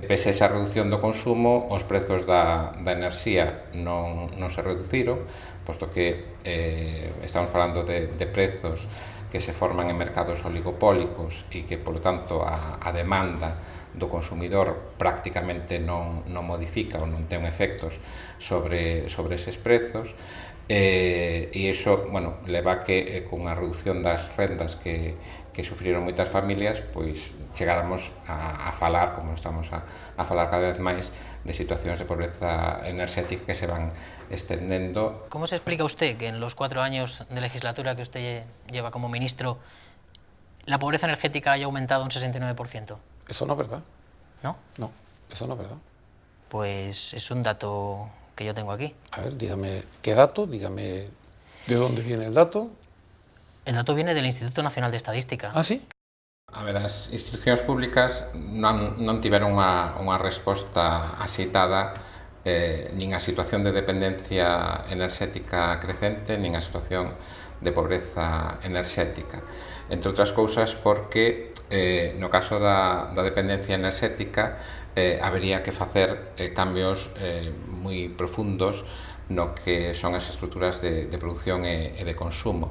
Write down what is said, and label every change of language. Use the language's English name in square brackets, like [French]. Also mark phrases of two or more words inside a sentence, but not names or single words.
[Galician] Pese a esa reducción do consumo, os prezos da enerxía non se reduciron, posto que estamos falando de prezos que se forman en mercados oligopólicos e que, polo tanto, a demanda do consumidor prácticamente non modifica ou non ten efectos sobre eses prezos, e iso, bueno, leva que con a reducción das rendas que sufriron moitas familias, pois chegáramos a falar, como estamos a falar cada vez máis, de situacións de pobreza enerxética que se van extendendo. [Spanish] ¿Cómo se explica usted que en los 4 años de legislatura que usted lleva como ministro la pobreza energética haya aumentado un 69%? Eso no es verdad. ¿No? No, eso no es verdad. Pues es un dato que yo tengo aquí. A ver, dígame qué dato, dígame de dónde viene el dato. El dato viene del Instituto Nacional de Estadística. ¿Ah, sí? [Galician] A ver, as institucións públicas non tiveron unha resposta axeitada nin a situación de dependencia enerxética crecente, nin a situación de pobreza enerxética. Entre outras cousas porque no caso da dependencia enerxética habería que facer cambios moi profundos no que son as estruturas de producción e de consumo.